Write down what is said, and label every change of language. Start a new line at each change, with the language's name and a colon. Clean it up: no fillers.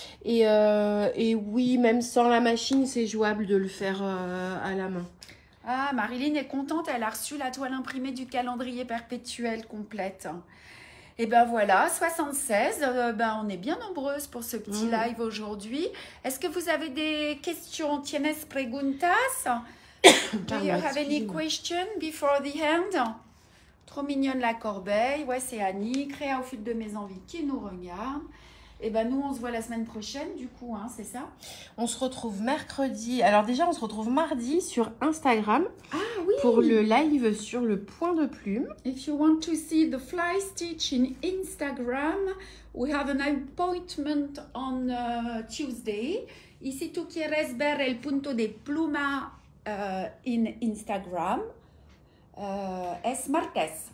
French: Et oui, même sans la machine, c'est jouable de le faire à la main. Ah, Marilyn est contente. Elle a reçu la toile imprimée du calendrier perpétuel complète. Et ben voilà, 76, ben on est bien nombreuses pour ce petit live aujourd'hui. Est-ce que vous avez des questions?
Spanish: ¿Tienes preguntas?
English: Do you have any question before the end?
French: Trop mignonne la corbeille. Ouais, c'est Annie, créa au fil de mes envies qui nous regarde. Et ben nous, on se voit la semaine prochaine, du coup, hein, c'est ça? On se retrouve mercredi. Alors déjà, on se retrouve mardi sur Instagram. Ah oui! Pour le live sur le point de plume.
English: If you want to see the fly stitch in Instagram, we have an appointment on Tuesday.
Spanish: Y si tú quieres ver el punto de pluma in Instagram, es martes.